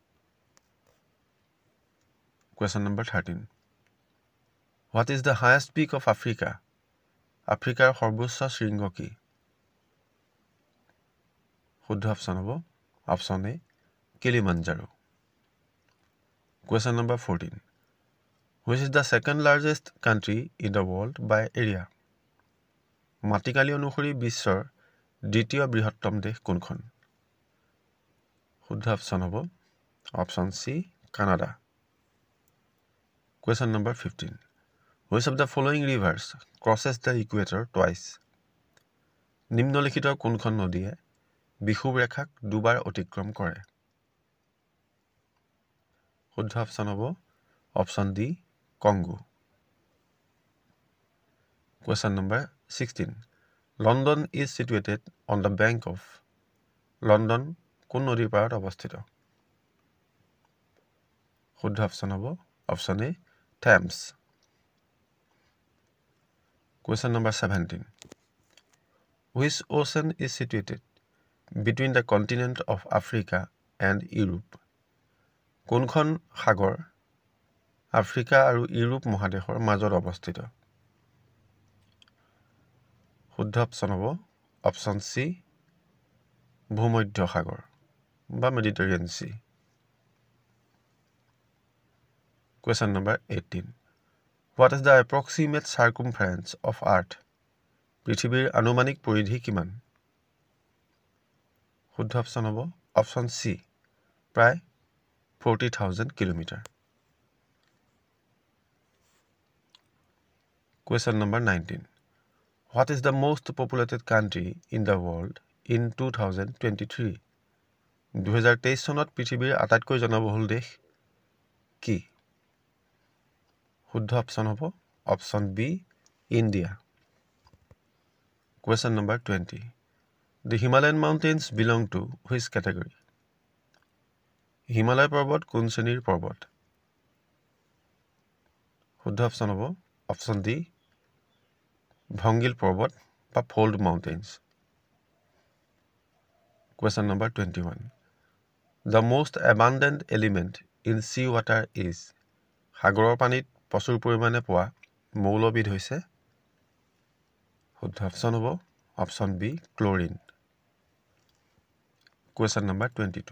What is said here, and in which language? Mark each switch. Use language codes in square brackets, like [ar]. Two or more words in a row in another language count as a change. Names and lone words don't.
[en] Question number 13. What is the highest peak of Africa? [as] আফ্ৰিকাৰ সৰ্বোচ্চ শৃংগ কি? শুদ্ধ অপশ্যন হ'ব অপশ্যন এ কিলিমাঞ্জাৰো। [en] Question number 14. Which is the second largest country in the world by area? [as] মাটিকালি অনুসৰি বিশ্বৰ দ্বিতীয় বৃহত্তম দেশ কোনখন? শুদ্ধ অপশ্যন হ'ব অপশ্যন সি কানাডা। [en] Question number 15. Which of the following rivers crosses the equator twice? [as] নিম্নলিখিত কোনখন নদীয়ে বিষুৱ ৰেখাক দুবাৰ অতিক্ৰম কৰে? শুদ্ধ অপশ্যন হ'ব অপশ্যন ডি কংগো। [en] Question number 16. London is situated on the bank of London [as] কোন নদীৰ পাৰত অৱস্থিত? শুদ্ধ অপশ্যন হ'ব অপশ্যন এ থেমছ। [en] Question number 17. Which ocean is situated between the continent of Africa and Europe? [as] কোনখন সাগৰ আফ্ৰিকা আৰু ইউৰোপ মহাদেশৰ মাজত অৱস্থিত? শুদ্ধ অপশ্যন হ'ব অপশ্যন সি ভূমধ্য সাগৰ বা [en] Mediterranean Sea. Question number 18. What is the approximate circumference of Earth? [as] পৃথিৱীৰ আনুমানিক পৰিধি কিমান? শুদ্ধ অপশ্যন হ'ব অপশ্যন চি প্ৰায় 40,000 কিলোমিটাৰ [en] Question number 19. What is the most populated country in the world in 2023? [as] 2023 চনত পৃথিৱীৰ আটাইতকৈ জনবহুল দেশ কি? শুদ্ধ অপশ্যন হ'ব অপশ্যন বি ইণ্ডিয়া [en] Question number 20. The Himalayan mountains belong to which category? [as] হিমালয় পৰ্বত কোন শ্ৰেণীৰ পৰ্বত? শুদ্ধ অপশ্যন হ'ব অপশ্যন ডি ভংগিল পৰ্বত বা [en] fold mountains Question number 21. The most abundant element in sea water is [as] সাগৰৰ পানীত প্ৰচুৰ পৰিমাণে পোৱা মৌলবিধ হৈছে শুদ্ধ অপশ্যন হ'ব অপশ্যন বি ক্লৰিন [en] Question number 22.